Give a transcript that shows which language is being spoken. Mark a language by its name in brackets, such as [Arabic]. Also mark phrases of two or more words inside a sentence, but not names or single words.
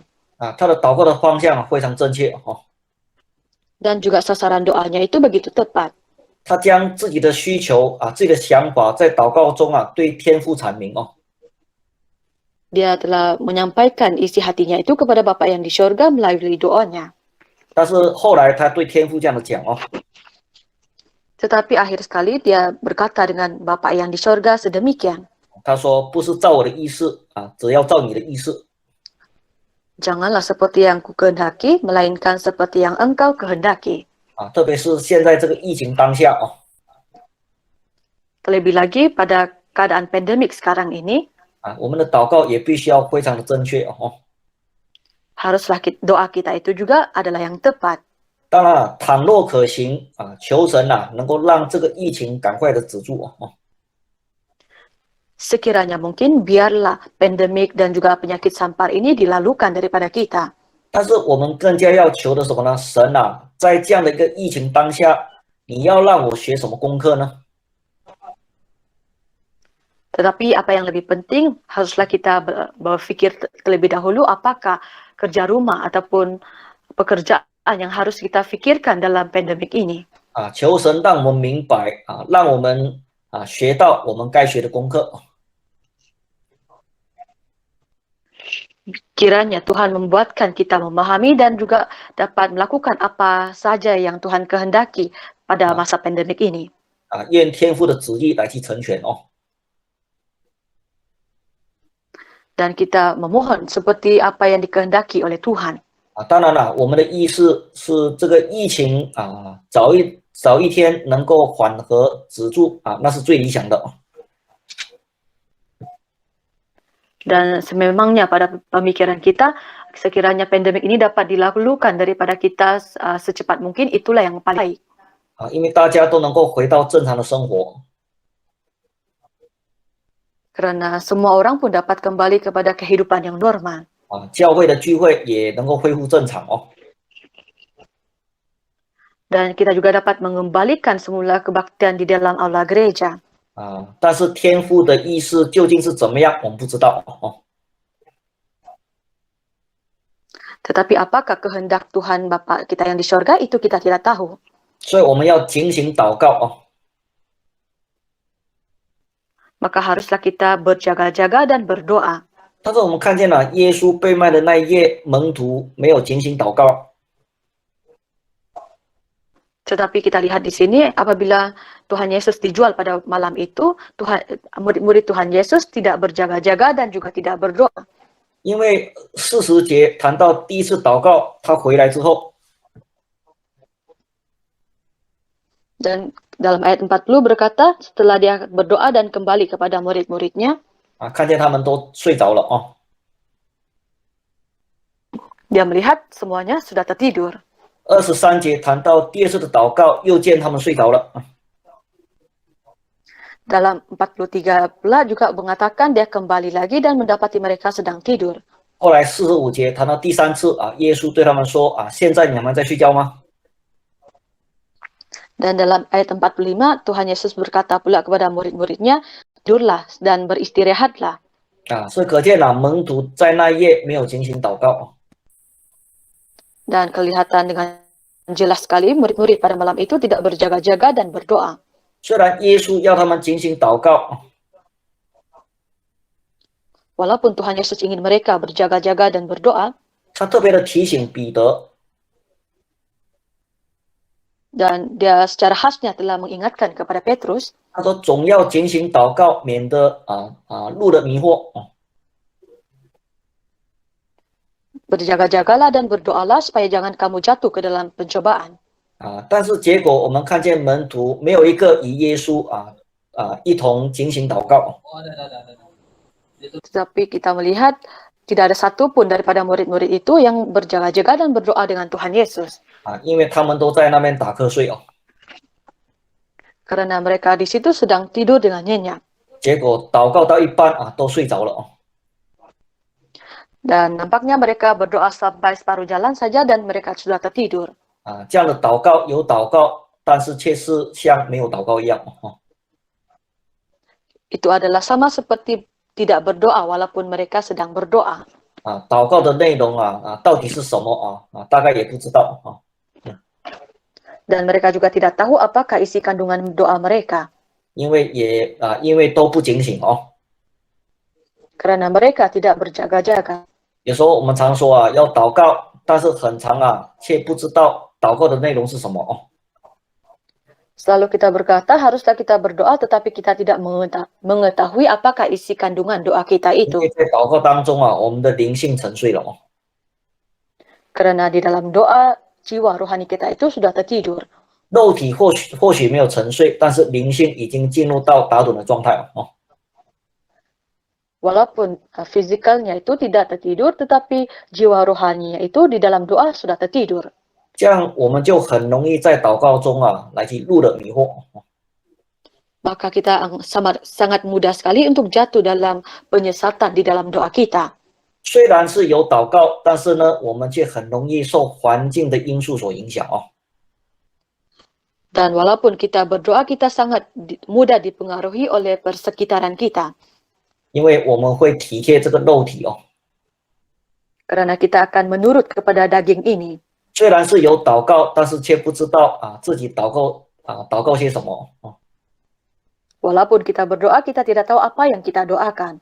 [Chinese] 他的祷告的方向非常正确哦。 [Malay] Dan juga sasaran doanya itu begitu tepat. [Chinese] 他将自己的需求自己的想法在祷告中对天父阐明哦。 [Malay] Dia telah menyampaikan isi hatinya itu kepada Bapa yang di surga melalui doanya. [Chinese] 但是后来他对天父这样的讲哦。 [Malay] Tetapi akhir sekali dia berkata dengan Bapa yang di sorga sedemikian. [Chinese] 他说：“不是照我的意思啊，只要照你的意思。” [Malay] Janganlah seperti yang ku kehendaki, melainkan seperti yang engkau kehendaki. [Chinese] 啊，特别是现在这个疫情当下啊， [Malay] Terlebih lagi pada keadaan pandemik sekarang ini, [Chinese] 啊，我们的祷告也必须要非常的正确哦。 [Malay] haruslah doa kita itu juga adalah yang tepat. [Chinese] 当然了，倘若可行啊，求神啊能够让这个疫情赶快的止住哦。 [Malay] Sekiranya mungkin, biarlah pandemik dan juga penyakit sampar ini dilalukan daripada kita. [Chinese] 但是我们更加要求的什么呢？神啊，在这样的一个疫情当下，你要让我学什么功课呢？ [Malay] Tetapi apa yang lebih penting, haruslah kita berpikir terlebih dahulu apakah kerja rumah ataupun pekerjaan yang harus kita pikirkan dalam pandemik ini. [Chinese] 啊，求神让我们明白啊，让我们啊学到我们该学的功课。 [Malay] Kiranya Tuhan membuatkan kita memahami dan juga dapat melakukan apa saja yang Tuhan kehendaki pada masa pandemik ini. [Chinese] 啊，愿天父的旨意来去成全哦。 [Malay] Dan kita memohon seperti apa yang dikehendaki oleh Tuhan. [Chinese] 啊，当然了，我们的意思是这个疫情啊，早一天能够缓和止住啊，那是最理想的。 [Malay] Dan sememangnya pada pemikiran kita, sekiranya pandemik ini dapat dilakukan daripada kita secepat mungkin, itulah yang paling baik. [Chinese] 啊，因为大家都能够回到正常的生活。 [Malay] Karena semua orang pun dapat kembali kepada kehidupan yang normal. [Chinese] 啊，教会的聚会也能够恢复正常哦。 [Malay] Dan kita juga dapat mengembalikan semula kebaktian di dalam aula gereja. [Chinese] 啊，但是天父的意思究竟是怎么样，我们不知道哦。 [Malay] Tetapi apakah kehendak Tuhan Bapa kita yang di sorga, itu kita tidak tahu. [Chinese] 所以我们要警醒祷告哦。 [Malay] Maka haruslah kita berjaga-jaga dan berdoa. [Chinese] 但是我们看见了耶稣被卖的那一夜，门徒没有警醒祷告。 [Malay] Tetapi kita lihat di sini, apabila Tuhan Yesus dijual pada malam itu, murid-murid Tuhan Yesus tidak berjaga-jaga dan juga tidak berdoa. [Chinese] 因为40节谈到第一次祷告，他回来之后， [Malay] Dan dalam ayat 40 berkata, setelah dia berdoa dan kembali kepada murid-muridnya, [Chinese] 啊，看见他们都睡着了哦。 [Malay] dia melihat semuanya sudah tertidur. [Chinese] 23 节谈到第二次的祷告，又见他们睡着了。 [Malay] Dalam 43 pula juga mengatakan dia kembali lagi dan mendapati mereka sedang tidur. [Chinese] 后来45节谈到第三次啊，耶稣对他们说啊，现在你们在睡觉吗？ [Malay] Dan dalam ayat 45, Tuhan Yesus berkata pula kepada murid-muridnya, tidurlah dan beristirahatlah. [Chinese] 啊，所以可见了门徒在那一夜没有警醒祷告。 [Malay] Dan kelihatan dengan jelas sekali murid-murid pada malam itu tidak berjaga-jaga dan berdoa. [Chinese] 虽然耶稣要他们警醒祷告， [Malay] Walaupun Tuhan Yesus ingin mereka berjaga-jaga dan berdoa, [Chinese] 他特别的提醒彼得， [Malay] dan dia secara khasnya telah mengingatkan kepada Petrus, [Chinese] 他说总要警醒祷告，免得路的迷惑。 [Malay] berjaga-jagalah dan berdoalah supaya jangan kamu jatuh ke dalam pencobaan. [Chinese] 但是结果我们看见门徒没有一个与耶稣一同警醒祷告。 [Malay] Tetapi kita melihat tidak ada satupun daripada murid-murid itu yang berjaga-jaga dan berdoa dengan Tuhan Yesus. [Chinese] 因为他们都在那边打瞌睡哦。 [Malay] Karena mereka di situ sedang tidur dengan nyenyak. [Chinese] 结果祷告到一半都睡着了哦。 [Malay] Dan nampaknya mereka berdoa sampai separuh jalan saja dan mereka sudah tertidur. [Chinese] 这样的祷告有祷告，但是却是像没有祷告一样哦。 [Malay] Itu adalah sama seperti tidak berdoa walaupun mereka sedang berdoa. [Chinese] 祷告的内容到底是什么大概也不知道啊。 [Malay] Dan mereka juga tidak tahu apakah isi kandungan doa mereka. [Chinese] 因为都不警醒哦。 [Malay] Karena mereka tidak berjaga-jaga. [Chinese] 有时候我们常说要祷告，但是很长却不知道祷告的内容是什么哦。 [Malay] Selalu kita berkata, haruslah kita berdoa, tetapi kita tidak mengetahui apakah isi kandungan doa kita [Chinese] 因 [Malay] itu. [Chinese] 为在祷告当中啊，我们的灵性沉睡了哦。 [Malay] Karena di dalam doa, jiwa rohani kita itu sudah tertidur. [Chinese] 肉体或许没有沉睡，但是灵性已经进入到打盹的状态了哦。 [Malay] Walaupun fizikalnya itu tidak tertidur, tetapi jiwa rohaninya itu di dalam doa sudah tertidur. [Chinese] 这样我们就很容易在祷告中啊来去入了迷惑。 [Malay] Maka kita sangat mudah sekali untuk jatuh dalam penyesatan di dalam doa kita. [Chinese] 虽然是有祷告，但是呢，我们却很容易受环境的因素所影响哦。 [Malay] Dan walaupun kita berdoa, kita sangat mudah dipengaruhi oleh persekitaran kita. [Chinese] 因为我们会体贴这个肉体哦。 [Malay] Karena kita akan menurut kepada daging ini. [Chinese] 虽然是有祷告，但是却不知道啊自己祷告些什么哦。 [Malay] Walaupun kita berdoa, kita tidak tahu apa yang kita doakan.